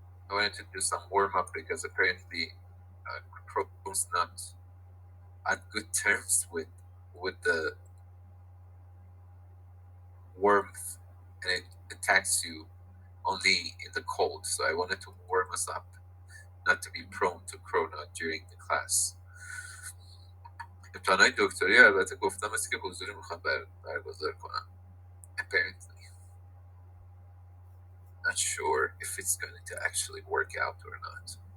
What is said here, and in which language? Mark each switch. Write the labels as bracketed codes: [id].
[en] I wanted to do some warm up because apparently Chrome's not on good terms with the warmth, and it attacks you only in the cold. So I wanted to warm us up, not to be prone to corona during the class. [fa] امتحانات دکتری البته گفتم است که حضوری میخوام برگزار کنم. [en] Apparently. Not sure if it's going to actually work out or not.